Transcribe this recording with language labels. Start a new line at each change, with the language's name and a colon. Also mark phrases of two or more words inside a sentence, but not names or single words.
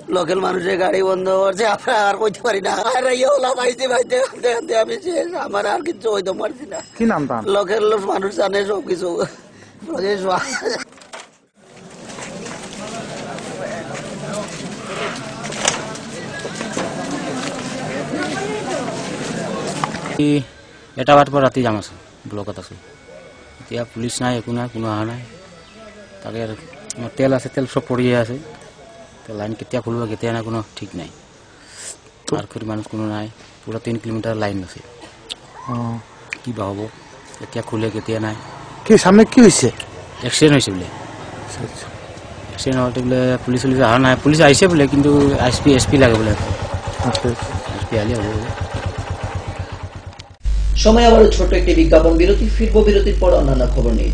Bangla: লোকাল মানুষের গাড়ি বন্ধ করছে, আমরা আর কইতে পারি না। আর ওলা পাইতে পাইতে আমি শেষ, আমার আর কিছু হইতে পারছি না। কি নাম তার? লোকাল মানুষ জানে সবকিছু।
Assamese: এটা বাৰ পৰা ৰাতি যাম আছোঁ, ব্লকত আছোঁ। এতিয়া পুলিচ নাই, একো নাই, কোনো অহা নাই। তাকে আমাৰ তেল আছে, তেল চব পৰিয়ে আছে। লাইন কেতিয়া খুলিব কেতিয়া নাই কোনো ঠিক নাই। পাৰ কৰি মানুহ কোনো নাই, পুৰা 3 কিলোমিটাৰ লাইন আছে। কি বা হ'ব, কেতিয়া খোলে কেতিয়া নাই। কি সামনে কি হৈছে? এক্সিডেণ্ট হৈছে বোলে। এক্সিডেণ্ট হওঁতে বোলে পুলিচ চুলিচ অহা নাই। পুলিচ আহিছে বোলে, কিন্তু এছ পি লাগে বোলে। এছ পি আহিলে হ'ব বোলে।
Bangla: সময় আবারও ছোট একটি বিজ্ঞাপন বিরতি, ফিরবো বিরতির পর অন্যান্য খবর নিয়ে।